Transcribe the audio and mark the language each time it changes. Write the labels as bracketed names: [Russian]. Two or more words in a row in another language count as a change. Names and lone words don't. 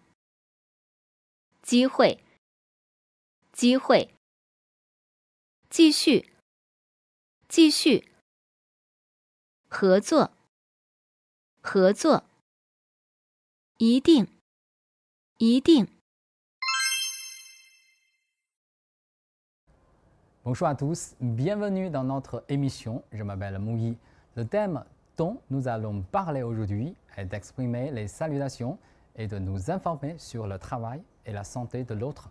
[Chinese] 机会，机会。继续，继续。合作，合作。一定，一定。 [French] Bonjour à tous, bienvenue dans notre émission. Je m'appelle Mouyi. Le thème dont nous allons parler aujourd'hui est d'exprimer les salutations et de nous informer sur le travail et la santé de l'autre.